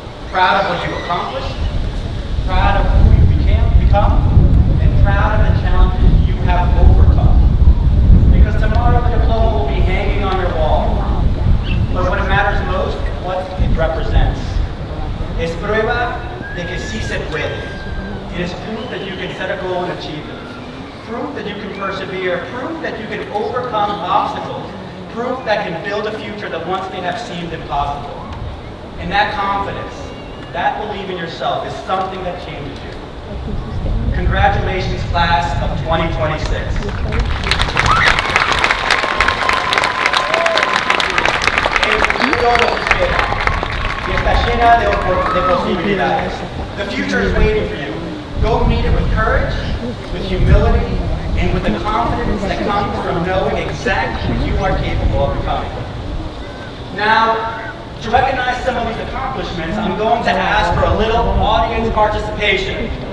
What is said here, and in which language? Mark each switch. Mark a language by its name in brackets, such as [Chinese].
[English] Proud of what you accomplished, proud of who you become, and proud of the challenges you have overcome. Because tomorrow the diploma will be hanging on your wall. But what matters most is what it represents. [Spanish] Es prueba de que sí se puede. [English] It is proof that you can set a goal and achieve it. Proof that you can persevere. Proof that you can overcome obstacles. Proof that can build a future that once may have seemed impossible. And that confidence, that belief in yourself is something that changes you. Congratulations, class of 2026. [Spanish] El futuro los espera y está llena de posibilidades. [English] The future is waiting for you. Go meet it with courage, with humility, and with the confidence that comes from knowing exactly what you are capable of becoming. Now, to recognize some of these accomplishments, I'm going to ask for a little audience participation.